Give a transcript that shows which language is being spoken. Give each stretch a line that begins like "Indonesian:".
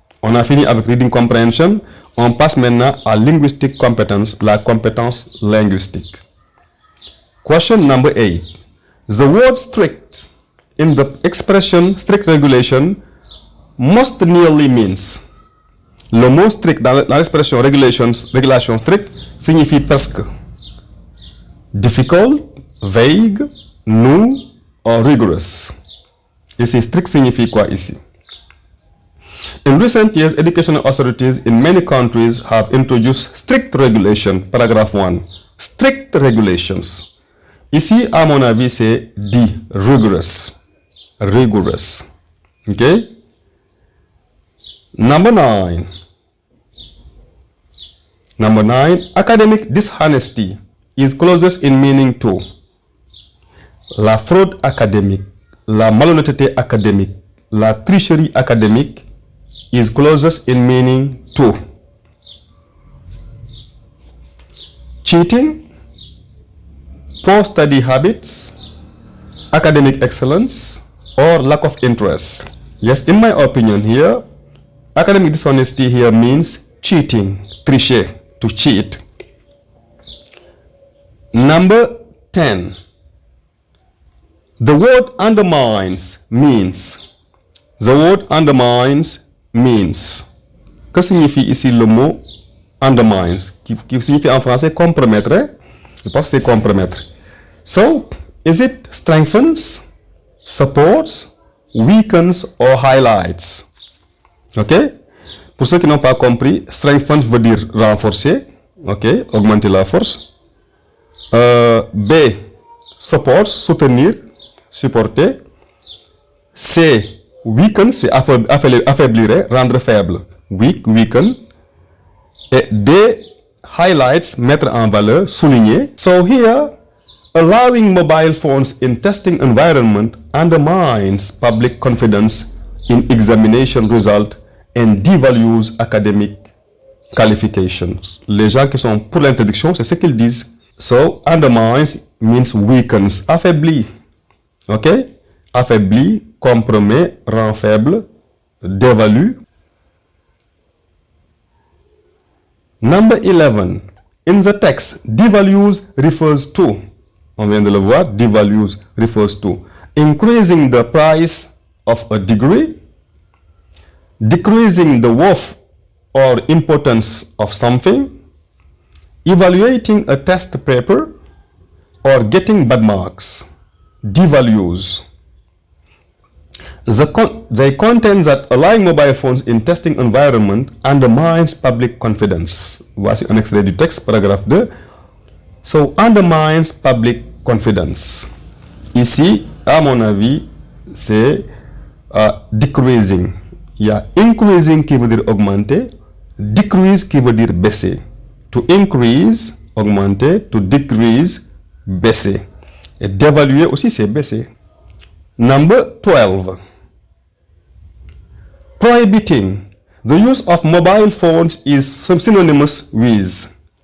French: On a fini avec Reading Comprehension. On passe maintenant à Linguistic Competence, la compétence linguistique.
English: Question number 8. The word strict in the expression strict regulation most nearly means.
French: Le mot strict dans l'expression régulation strict signifie presque.
English: Difficult, vague, new or rigorous.
French: Ici, strict signifie quoi ici?
English: In recent years, educational authorities in many countries have introduced strict regulation. Paragraph 1. Strict regulations.
French: Ici, à mon avis, c'est dit rigorous.
English: Rigorous. OK? Number 9. Number 9, academic dishonesty is closest in meaning to
French: la fraude académique, la malhonnêteté académique, la tricherie académique
English: is closest in meaning to cheating, poor study habits, academic excellence, or lack of interest. Yes, in my opinion here, academic dishonesty here means cheating, tricher, to cheat. Number 10. The word undermines means. The word undermines means.
French: Que signifie ici le mot undermines? Qui signifie en français compromettre. Je pense que c'est compromettre.
English: So, is it strengthens, supports, weakens or highlights? Ok?
French: Pour ceux qui n'ont pas compris, strengthens veut dire renforcer. Ok? Augmenter la force. B. Supports, soutenir, supporter. C. Weaken, c'est affaiblir, rendre faible. Weak, weaken. Et D. Highlights, mettre en valeur, souligner.
English: So here, allowing mobile phones in testing environment undermines public confidence in examination result and devalues academic qualifications.
French: Les gens qui sont pour l'interdiction, c'est ce qu'ils disent.
English: So, undermines means weakens, affaiblit. Ok?
French: Affaiblit, compromet, rend faible, dévalue.
English: Number 11. In the text, devalues refers to,
French: on vient de le voir,
English: devalues refers to increasing the price of a degree, decreasing the worth or importance of something, evaluating a test paper, or getting bad marks. Devalues. They contend that allowing mobile phones in testing environment undermines public confidence.
French: Voici un extrait du texte, paragraphe 2.
English: So, undermines public confidence.
French: Ici, à mon avis, c'est decreasing. Il y a increasing qui veut dire augmenter, decrease qui veut dire baisser. To increase, augmenter, to decrease, baisser. Et d'évaluer aussi, c'est baisser.
English: Number 12. Prohibiting the use of mobile phones is synonymous with.